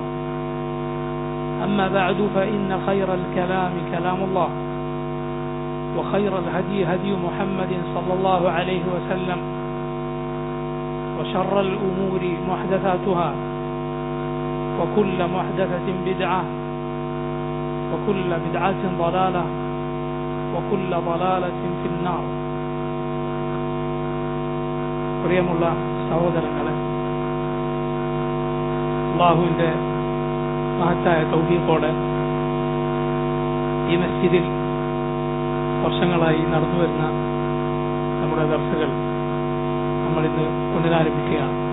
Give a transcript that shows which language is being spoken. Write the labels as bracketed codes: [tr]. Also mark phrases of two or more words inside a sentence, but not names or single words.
[ar] أما بعد، فإن خير الكلام كلام الله، وخير الهدي هدي محمد صلى الله عليه وسلم، وشر الأمور محدثاتها، وكل محدثة بدعة، وكل بدعة ضلالة، وكل ضلالة في النار. [ml] പ്രിയമുള്ള സഹോദരങ്ങളെ, അല്ലാഹുവിന്റെ മഹത്തായ തൗഫീഖോടെ ഈ മസ്ജിദിൽ വർഷങ്ങളായി നടന്നു വരുന്ന നമ്മുടെ ദർസുകൾ നമ്മളിന്ന് പുനരാരംഭിക്കുകയാണ്.